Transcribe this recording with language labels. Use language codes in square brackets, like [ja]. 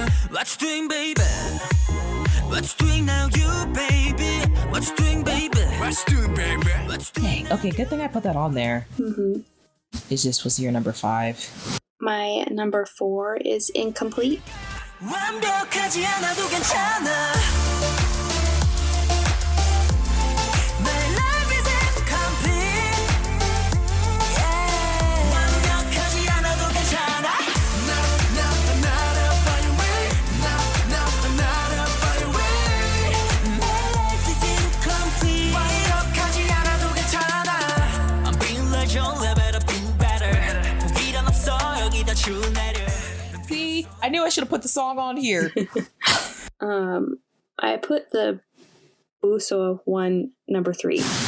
[en] What's doing, baby? What's doing now, you, baby? What's doing, baby? What's doing, baby? Dang, okay, good thing I put that on there. Mm-hmm. It just was your number 5. My number 4 is Incomplete. [ko] 완벽하지 않아도 괜찮아. [en] My life is incomplete. Yeah. [ko] 완벽하지 않아도 괜찮아. [en] Not far away. Not far away. My life is incomplete. [ko] 완벽하지 않아도 괜찮아. [en] I'm being legend, level up, do better. [ko] 포기란 없어 여기다 주내려. [en] See, I knew I should have put the song on here. I put the Buso one number 3.